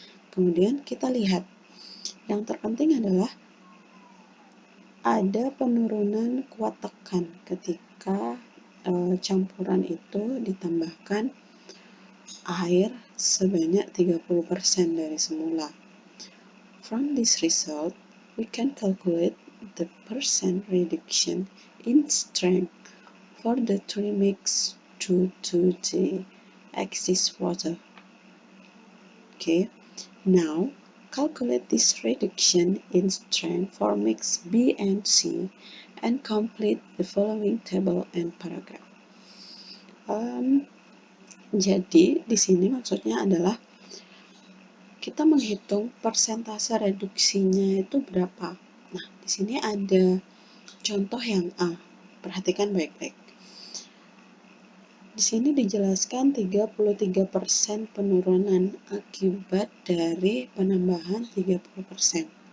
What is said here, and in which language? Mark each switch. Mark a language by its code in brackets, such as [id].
[id] Kemudian kita lihat, yang terpenting adalah ada penurunan kuat tekan ketika campuran itu ditambahkan air sebanyak 30% dari semula. [en] From this result, we can calculate the percent reduction in strength for the 3 mix due to the excess water. Okay, now calculate this reduction in strength for mix B and C and complete the following table and paragraph. [id] Jadi di sini maksudnya adalah kita menghitung persentase reduksinya itu berapa. Nah, di sini ada contoh yang A. Perhatikan baik-baik. Di sini dijelaskan 33% penurunan akibat dari penambahan 30%.